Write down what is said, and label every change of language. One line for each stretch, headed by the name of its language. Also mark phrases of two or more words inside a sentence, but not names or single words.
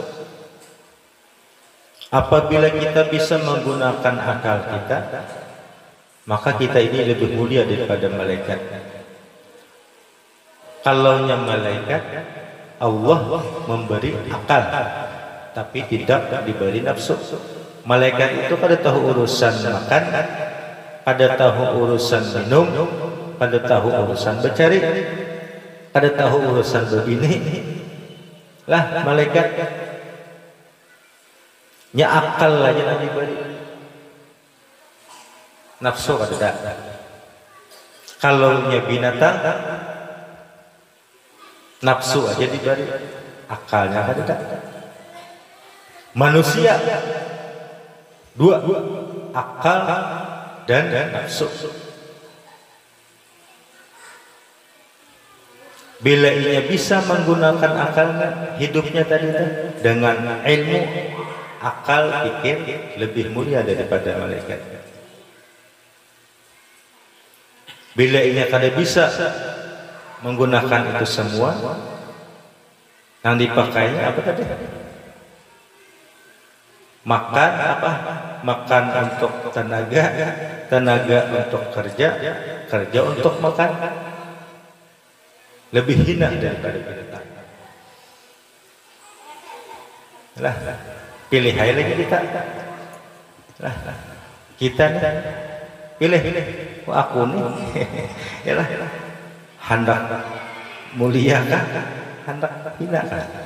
Indonesian: Apabila kita bisa menggunakan akal kita, maka kita ini lebih mulia daripada malaikat.
Banjar: Kalau nya malaikat, Allah memberi akal, tapi tidak diberi nafsu. Malaikat itu kada tahu urusan makan, kada tahu urusan minum, kada tahu urusan bercari, kada tahu urusan berbini. Lah malaikat nya akal aja nabi beri, nafsu kada ada. Kalau nya binatang, nafsu aja diberi, akalnya kada ada.
Indonesian: Manusia dua, akal dan nafsu. Bila ia bisa menggunakan akalnya, hidupnya tadi dengan ilmu, akal, pikir lebih mulia daripada malaikat.
Banjar: Bila ia kada bisa menggunakan itu semua, yang dipakainya apa tadi?
Indonesian: Makan apa? Makan untuk tenaga, tenaga untuk kerja, kerja untuk makan. Lebih hina daripada binatang.
Banjar: Lah, pilih aja lagi kita. Lah, kita nih pilih. Oh, aku nih, yalah, hendak mulia kan, hendak hina kan.